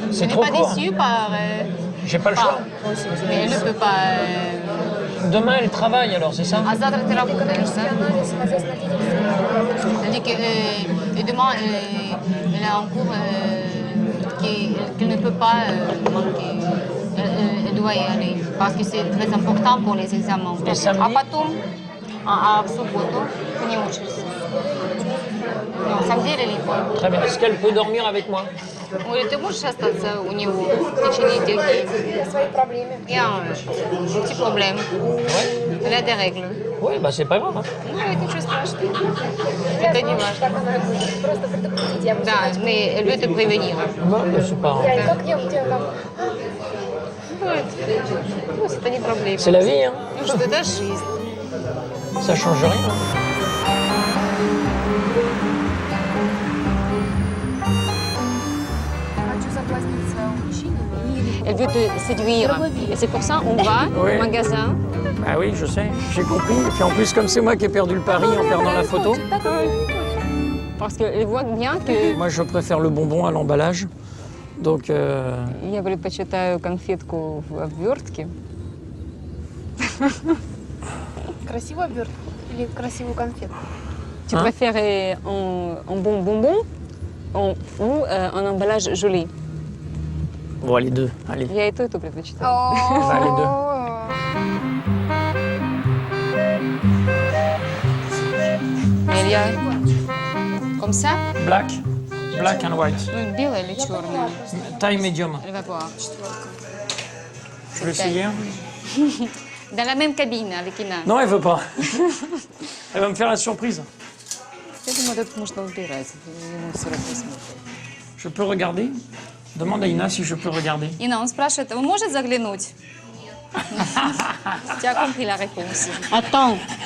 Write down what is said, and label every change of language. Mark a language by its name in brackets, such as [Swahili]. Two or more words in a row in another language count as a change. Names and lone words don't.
[French] C'est Je n'ai trop pas court. déçue par... J'ai pas le choix. Mais elle ne peut pas... Demain, elle travaille alors, c'est ça? [Russian] А завтра ты работаешь, да? [French] Elle dit que demain, elle a un cours qu'elle ne peut pas manquer. Elle doit y aller parce que c'est très important pour les examens. [Russian] А потом, в субботу ты не учишься. [French] Non, samedi, elle est libre. Très bien. Est-ce qu'elle peut dormir avec moi? Oui, [Russian] ты можешь остаться у него в течение этих дней? [French] Il y a un petit problème. Ouais. Elle a des règles. Oui, bah c'est pas grave. Hein. [Russian] Ну, это ничего страшного. Это не важно. Да, [French] mais elle veut te prévenir. Bah, c'est pas... [Russian] Как я у тебя там... Ну, это не проблема. [French] C'est la vie, hein. [Russian] Ну, что это жизнь. [French] Ça change rien. Elle veut te séduire. Et c'est pour ça qu'on va au magasin. Ah oui, je sais, j'ai compris. Et puis en plus, comme c'est moi qui ai perdu le pari en perdant la photo. Parce qu'elle voit bien que... Moi, je préfère le bonbon à l'emballage. Donc... [Russian] Я предпочитаю конфетку в обвертке. Красивую обертку или красивую конфетку? [French] Tu préfères un bon bonbon ou un emballage joli? Bon, les deux, allez. [Russian] Я и то предпочитаю. [French] Bah, les deux. Il y a comme ça? [English] Black and white. [Russian] Ну, белая или черная? [French] Taille médium. Elle va voir. Je vais essayer. Dans la même cabine avec Ina. Non, elle veut pas. Elle va me faire la surprise. [Russian] Я думаю, тут можно убирать. Ему все равно смотреть. [French] Je peux regarder? Demande à Ina si je peux regarder. [Russian] Ина, он спрашивает, он может заглянуть? [French] Tu as compris la réponse. Attends.